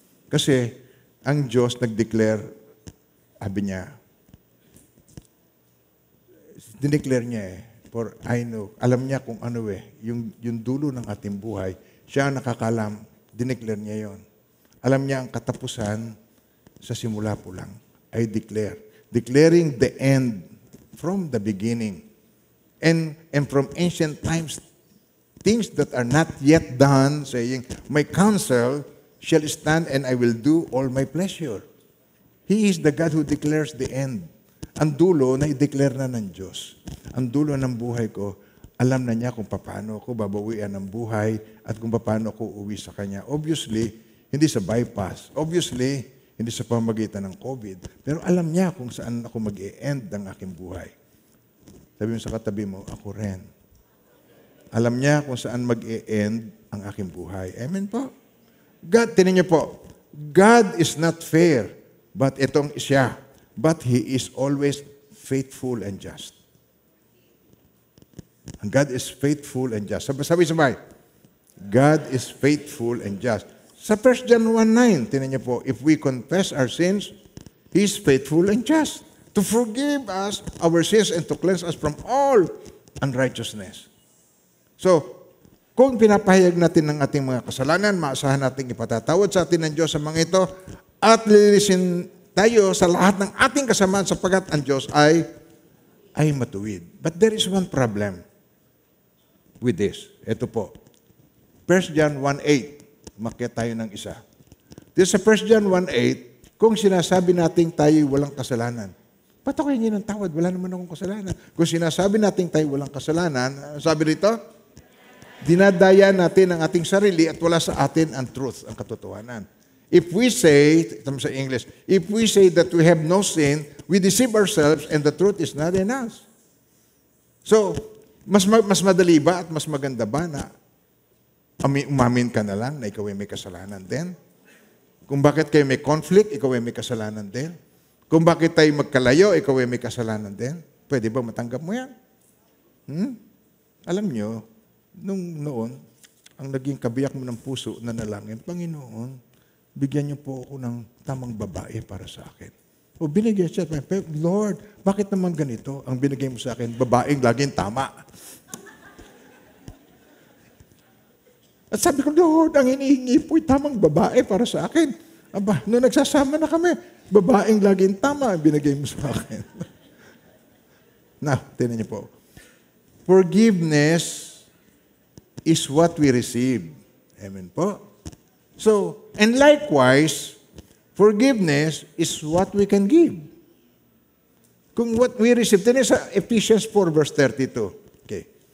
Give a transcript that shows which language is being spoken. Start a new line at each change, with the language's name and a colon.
Filipino: Kasi, ang Diyos nag-declare, sabi niya, dineclare niya
English: for I know,
Filipino: alam niya kung ano yung dulo ng ating buhay, siya ang nakakalam, dineclare niya yon. Alam niya ang katapusan sa simula po lang.
English: I declare. Declaring the end from the beginning. And from ancient times, things that are not yet done, saying, my counsel shall stand and I will do all my pleasure. He is the God who declares the end.
Filipino: Ang dulo na i-declare na ng Diyos. Ang dulo ng buhay ko, alam na niya kung paano ako babawian ng buhay at kung paano ako uwi sa Kanya. Obviously, hindi sa bypass. Obviously, hindi sa pamamagitan ng COVID. Pero alam niya kung saan ako mag-e-end ng aking buhay. Sabi mo sa katabi mo, ako rin. Alam niya kung saan mag-e-end ang aking buhay. Amen po?
English: God,
Filipino: tinan niyo po,
English: God is not fair, but itong siya. But He is always faithful and just. And God is faithful and just.
Filipino: Sabi,
English: God is faithful and just.
Filipino: Sa 1 John 1:9, tinan niyo po,
English: if we confess our sins, He is faithful and just to forgive us our sins and to cleanse us from all unrighteousness.
Filipino: So, kung pinapahayag natin ng ating mga kasalanan, maasahan natin ipatatawad sa atin ng Diyos sa mga ito at lilinisin tayo sa lahat ng ating kasamaan sapagkat ang Diyos ay matuwid.
English: But there is one problem with this.
Filipino: Ito po. 1 John 1:8. Umakyat tayo ng isa. This sa 1 John 1:8, kung sinasabi natin tayo walang kasalanan, ba't ako hingin ng tawad? Wala naman akong kasalanan. Kung sinasabi natin tayo walang kasalanan, sabi rito, dinadaya natin ang ating sarili at wala sa atin ang truth, ang katotohanan.
English: If we say,
Filipino: ito sa English,
English: if we say that we have no sin, we deceive ourselves and the truth is not in us.
Filipino: So, mas madali ba at mas maganda ba na umamin ka na lang na ikaw ay may kasalanan din? Kung bakit kayo may conflict, ikaw ay may kasalanan din? Kung bakit tayo magkalayo, ikaw ay may kasalanan din? Pwede ba matanggap mo yan? Alam nyo, noon, ang naging kabiyak mo ng puso na nalangin, Panginoon, bigyan niyo po ako ng tamang babae para sa akin. O binigyan siya, Lord, bakit naman ganito? Ang binigay mo sa akin, babaeng laging tama. At sabi ko, Lord, ang hinihingi po ay tamang babae para sa akin. Aba, nung nagsasama na kami, babaeng laging tama ang binigay mo sa akin. Now, tinan niyo po.
English: Forgiveness is what we receive. Amen po. So, and likewise, forgiveness is what we can give.
Filipino: Kung
English: what we receive,
Filipino: tinan sa Ephesians 4 verse 32. Okay.